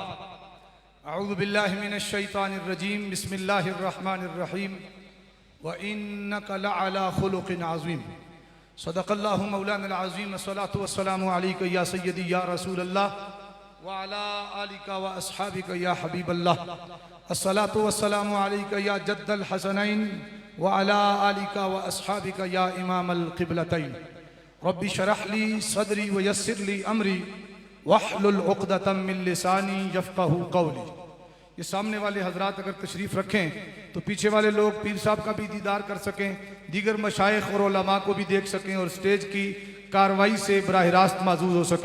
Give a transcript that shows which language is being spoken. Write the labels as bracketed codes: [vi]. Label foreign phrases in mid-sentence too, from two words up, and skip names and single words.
[ar] أعوذ بالله من الشيطان الرجيم، بسم الله الرحمن الرحيم. وإنك لعلى خلق عظيم. صدق الله مولانا عظيم. الصلاة والسلام عليك يا سيدي يا رسول الله وعلى آلك وأصحابك يا حبيب الله. الصلاة والسلام عليك يا جد الحسنين وعلى آلك وأصحابك يا إمام القبلتين. رب اشرح لي صدري ويسر لي أمري واحلل عقدة من لساني يفقهوا قولي. [ur] یہ سامنے والے حضرات اگر تشریف رکھیں تو پیچھے والے لوگ پیر صاحب کا بھی دیدار کر سکیں، دیگر مشائخ اور علما کو بھی دیکھ سکیں اور اسٹیج کی کارروائی سے براہ راست ماجوج ہو سکیں.